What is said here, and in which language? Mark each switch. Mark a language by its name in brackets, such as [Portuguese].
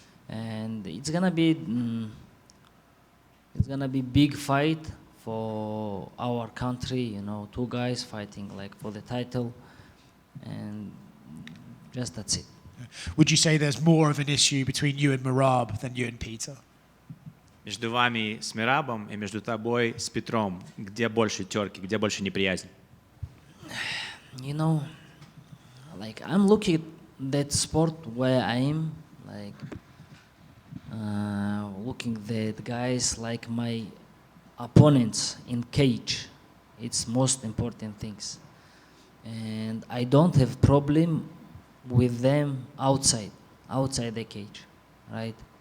[English] And it's gonna be big fight for our country, you know, 2 guys fighting like for the title, and just that's it. Would you say there's more of an issue between you and Merab than you and Petr? [Russian] Между вами с Мерабом и между тобой с Петром, где больше терки, где больше неприязнь? [English] You know, like I'm looking at that sport where I am, like looking at guys like my opponents in cage. It's most important things. And I don't have problem with them outside the cage, right?